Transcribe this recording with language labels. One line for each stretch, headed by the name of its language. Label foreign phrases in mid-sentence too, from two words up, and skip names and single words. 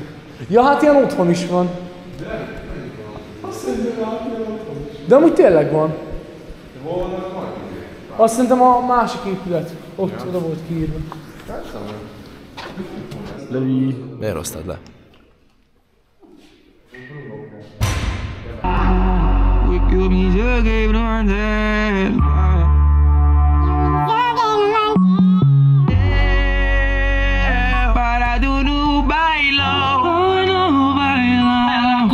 Hungarian: Ja, hát ilyen otthon is van. De amúgy tényleg van. Azt szerintem a másik épület. Ott, oda volt kiírva. Miért hoztad le?
Portuguese: Eu me joguei pro andar. Parado no bailão, no bailão.